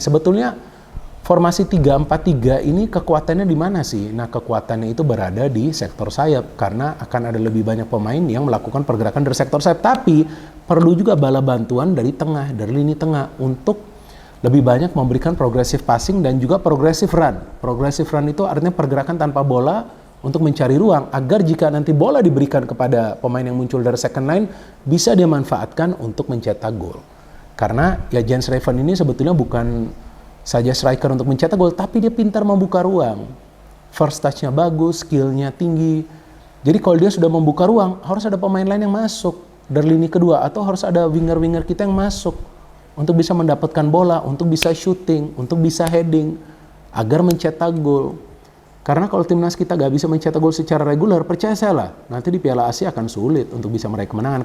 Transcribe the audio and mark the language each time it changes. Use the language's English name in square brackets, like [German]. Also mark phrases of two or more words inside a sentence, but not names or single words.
[Indonesian] Sebetulnya formasi 3-4-3 ini kekuatannya di mana sih? Nah kekuatannya itu berada di sektor sayap karena akan ada lebih banyak pemain yang melakukan pergerakan dari sektor sayap. Tapi perlu juga bala bantuan dari tengah, dari lini tengah untuk lebih banyak memberikan [English] progressive passing [Indonesian] dan juga [English] progressive run. Progressive run [Indonesian] itu artinya pergerakan tanpa bola untuk mencari ruang agar jika nanti bola diberikan kepada pemain yang muncul dari [English] second line [Indonesian] bisa dia manfaatkan untuk mencetak gol. Karena ya Jens Raven ini sebetulnya bukan saja striker untuk mencetak gol, tapi dia pintar membuka ruang. [English] First touch- [Indonesian] nya bagus, skill-nya tinggi. Jadi kalau dia sudah membuka ruang, harus ada pemain lain yang masuk dari lini kedua atau harus ada winger-winger kita yang masuk untuk bisa mendapatkan bola, untuk bisa shooting, untuk bisa heading agar mencetak gol. Karena kalau timnas kita gak bisa mencetak gol secara reguler, percaya saya lah, nanti di Piala Asia akan sulit untuk bisa meraih kemenangan.